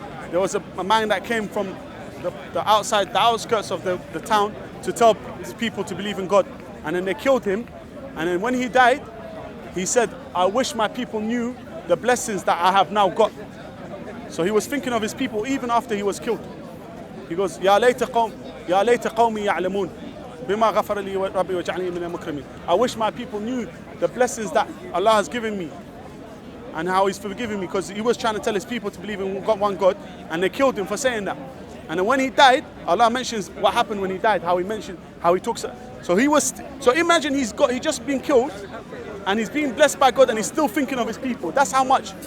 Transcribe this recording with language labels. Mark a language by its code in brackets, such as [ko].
[en] There was a man that came from the outskirts of the town to tell people to believe in God. And then they killed him. And then when he died, he said, I wish my people knew the blessings that I have now got. So he was thinking of his people even after he was killed. He goes, [ar] يَا لَيْتَ قَوْمِي يَعْلَمُونَ بِمَا غَفَرَ لِي رَبِّي وَجَعَلْنِي مِنَ الْمُكْرَمِينَ. [en] I wish my people knew the blessings that Allah has given me and how He's forgiven me, because he was trying to tell his people to believe in one God, and they killed him for saying that. And then when he died, Allah mentions what happened when he died, how he talks. So imagine he's just been killed, and he's being blessed by God, and he's still thinking of his people. That's how much.